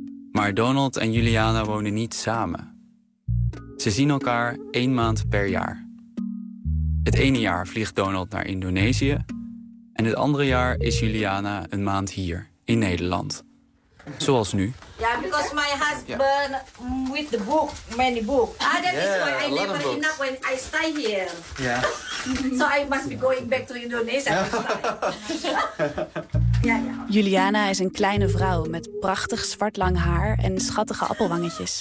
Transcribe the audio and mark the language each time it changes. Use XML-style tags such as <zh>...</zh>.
<nl>Maar Donald en Juliana wonen niet samen. Ze zien elkaar 1 maand per jaar. Het ene jaar vliegt Donald naar Indonesië en het andere jaar is Juliana 1 maand hier, in Nederland. Zoals nu.</nl> <en>Ja, because my husband with the book, many book. That is why I never enough when I stay here. Yeah. So I must be going back to Indonesia.</en> <nl>Juliana is een kleine vrouw met prachtig zwart lang haar en schattige appelwangetjes.</nl>